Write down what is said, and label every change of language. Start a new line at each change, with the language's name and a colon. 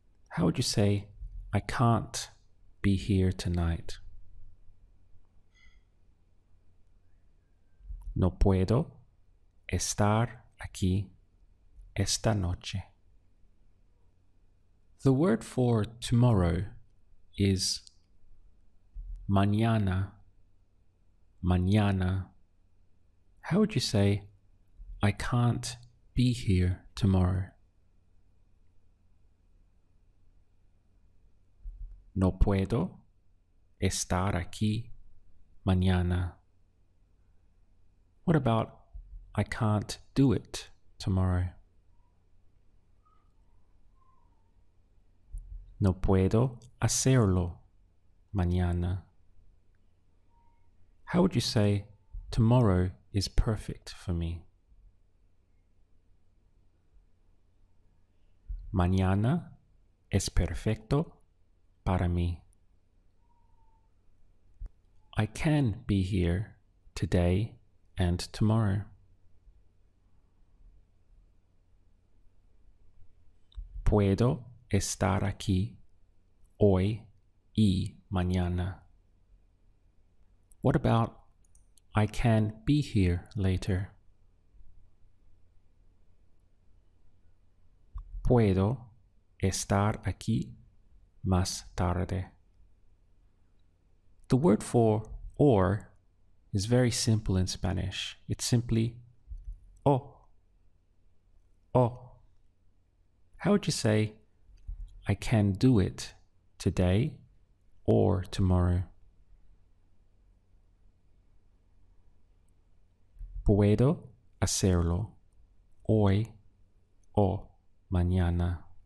English: How would you say I can't be here tonight?
Spanish: No puedo estar aquí esta noche.
English: The word for tomorrow is mañana. Mañana. How would you say, I can't be here tomorrow?
Spanish: No puedo estar aquí mañana.
English: What about, I can't do it tomorrow?
Spanish: No puedo hacerlo mañana.
English: How would you say, tomorrow is perfect for me?
Spanish: Mañana es perfecto para mí.
English: I can be here today and tomorrow.
Spanish: Puedo estar aquí hoy y mañana.
English: What about, I can be here later?
Spanish: Puedo estar aquí más tarde.
English: The word for or is very simple in Spanish. It's simply o. O. How would you say, I can do it today or tomorrow?
Spanish: Puedo hacerlo hoy o mañana.